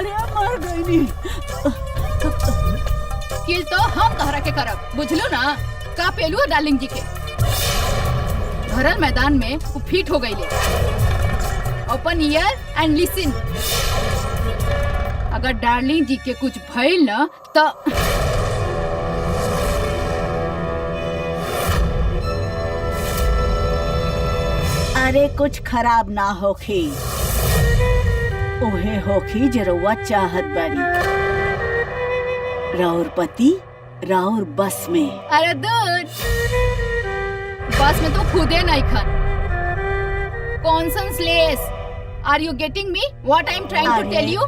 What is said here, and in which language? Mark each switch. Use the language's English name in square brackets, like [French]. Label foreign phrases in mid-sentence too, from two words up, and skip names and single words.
[Bhojpuri] अरे मर गई नी। किल तो हम तहरा के करब, बुझलो ना? का पेलू डार्लिंग जी के भरल मैदान में वो फिट हो गई ले। [English] Open ear and listen, [Bhojpuri] अगर डार्लिंग जी के कुछ भइल ना तो अरे कुछ खराब ना होखी, ओहे होखी जरुआ चाहत बानी। राउर पति राउर बस में। अरे दूर बस में तो खुदे नहीं खन। [English] कॉन्सेंसलेस, Are you getting me what I am trying to tell you?